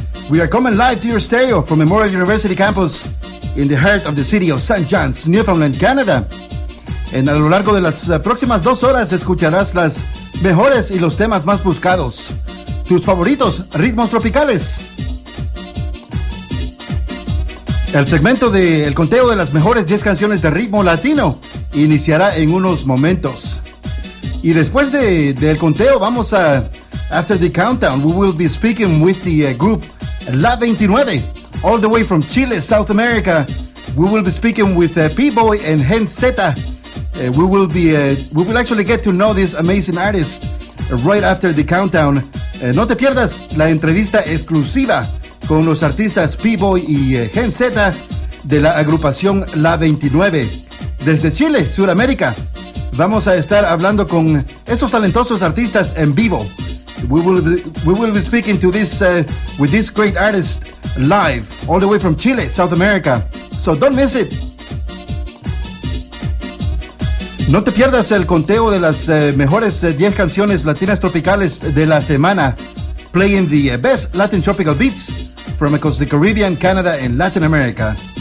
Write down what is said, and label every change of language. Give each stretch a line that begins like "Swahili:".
English: We are coming live to your stereo from Memorial University campus in the heart of the city of St. John's, Newfoundland, Canada.
Spanish: En a lo largo de las próximas 2 horas escucharás las mejores y los temas más buscados, tus favoritos ritmos tropicales. El segmento del conteo de las mejores 10 canciones de ritmo latino iniciará en unos momentos. Y después del conteo vamos a,
English: after the countdown, we will be speaking with the group La 29, all the way from Chile, South America. We will be speaking with P-Boy and Gen Z. We will actually get to know this amazing artist right after the countdown.
Spanish: No te pierdas la entrevista exclusiva con los artistas P-Boy y Gen Z de la agrupación La 29. Desde Chile, Sudamérica, vamos a estar hablando con esos talentosos artistas en vivo.
English: We will be speaking to this with this great artist live, all the way from Chile, South America. So don't miss it.
Spanish: No te pierdas el conteo de las mejores 10 canciones latinas tropicales de la semana,
English: playing the best Latin tropical beats from across the Caribbean, Canada, and Latin America.